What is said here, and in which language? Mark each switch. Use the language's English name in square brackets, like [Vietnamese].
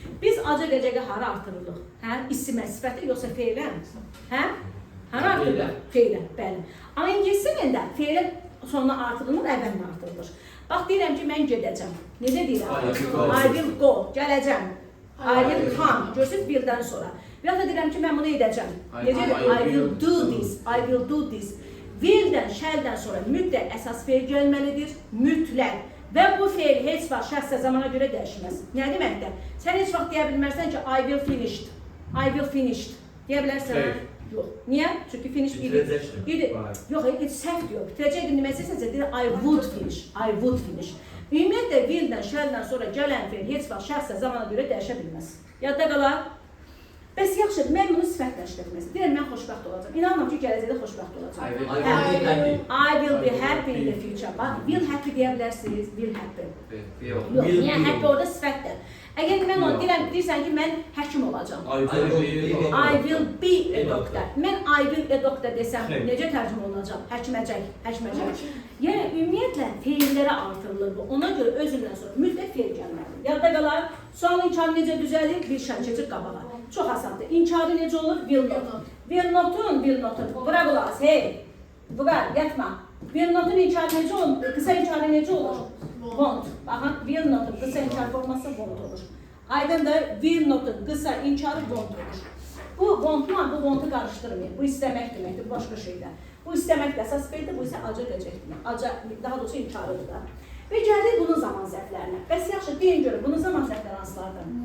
[Azerbaijani] Biz acaq əcəqə hara artırırıq? Hə? İsimə, sifətə yoxsa feylə? Hə? Hara artırırıq? Feylə, bəli. Amma ingiliscə feylə sonuna artırılır, əvvəllə artırılır. Bax, deyirəm ki, mən gedəcəm. Necə deyirəm? [English] I will go, [Azerbaijani] gələcəm. [English] I will come, [Azerbaijani] görürsünüz will-dən sonra. Və ya da deyirəm ki, mən bunu edəcəm. Necə deyirəm? [English] I will do this, I will do this. [Azerbaijani] Will-dən, shall-dən sonra mütləq əsas feil gəlməlidir, mütləq. Və bu feil heç vaxt şəxsə zamana görə dəyişməz. Nə deməkdir? Sən heç vaxt deyə bilmərsən ki, [English] I will finished, I will finished. [Azerbaijani] Deyə bilərsən? Yox. Niyə? Çünki finish idi. Yox, heç səhv yox. Bitirəcəkdim demək istəsənsə, deyir [English] I would finish, I would finish. [Azerbaijani] Ümumiyyətlə, will-dən, shall-dən sonra gələn feil heç vaxt şəxsə zamana görə dəyişə bilməz. Yadda qalar. Bəs yaxşı, mən bunu sifətlə işlətməsin. Deyirəm, mən xoşbəxt olacam. İnanmam ki, gələcəkdə xoşbəxt olacam. [English] I will be happy in the future. [Azerbaijani] Will happy deyə bilərsiniz, will happy. Yox, niyə happy orada sifətdir. Əgər mən onu deyirsən ki, mən həkim olacam. [English] I will be a doctor. [Azerbaijani] Mən [English] I will a doctor [Azerbaijani] desəm, necə tərcümə olunacaq? Həkiməcək, həkiməcək. Yəni, ümumiyyətlə, feillərə artırılır bu. Ona görə özündən sonra mütləq feil gəlməlidir. Yadda qalar, sual inkarı necə düzəlir? Bir şən keçir qabağa. Çox asandır. İnkarı necə olur? Will not. Will notun. Bura qulaq, hey. Buqar, yatma. Will notun inkarı necə olur? Qısa inkarı necə olur? Won't. Baxın, will notun qısa inkar forması won't olur. Aydındır, will notun qısa inkarı won't olur. Bu won't-la bu won't-u qarışdırmayın. Bu istəmək deməkdir, başqa şeylər. Bu istəmək də əsas feildir, bu isə acaq əcəkdir. Daha doğrusu inkarıdır da. Və gəldik bunun zaman zərflərinə. Bəs yaxşı, deyin görün, bunun zaman zərfləri hansılardır?